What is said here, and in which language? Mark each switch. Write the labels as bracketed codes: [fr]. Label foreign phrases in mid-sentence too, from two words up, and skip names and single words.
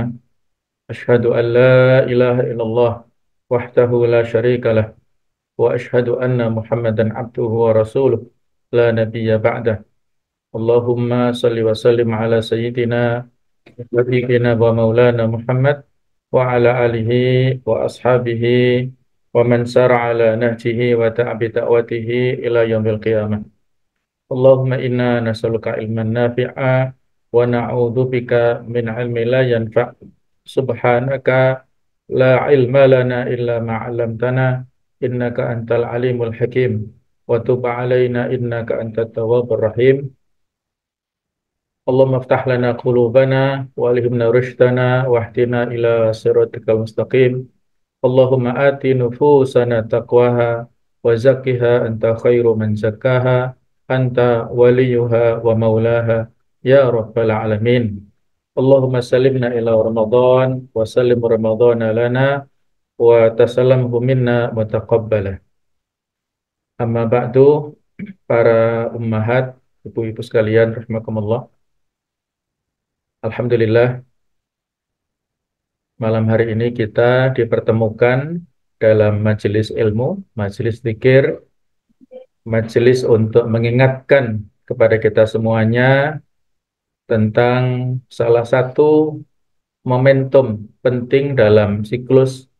[ar] أشهد أن لا إله إلا الله وحده لا شريك له وأشهد أن محمدا عبده ورسوله لا نبي بعده. اللهم صل وسلم على سيدنا نبينا ومولانا محمد وعلى آله وأصحابه ومن سار على نهجه وتابع دعوته إلى يوم القيامة. اللهم إنا نسألك علما نافعا ونعوذ بك من علم لا ينفع'. سبحانك لا علم لنا إلا ما علمتنا إنك أنت العليم الحكيم وتب علينا إنك أنت التواب الرحيم. اللهم افتح لنا قلوبنا وألهمنا رشدنا واهدنا إلى صراطك المستقيم. اللهم آت نفوسنا تقواها وزكها أنت خير من زكاها أنت وليها ومولاها يا رب العالمين. اللهم سلمنا إلى رمضان وسلم رمضان لنا وتسلمه منا متقبلا. أما بعد, [id] para ummahat, ibu-ibu sekalian rahimakumullah. Alhamdulillah, malam hari ini kita dipertemukan dalam majelis ilmu, majelis zikir, majelis untuk mengingatkan kepada kita semuanya tentang salah satu momentum penting dalam siklus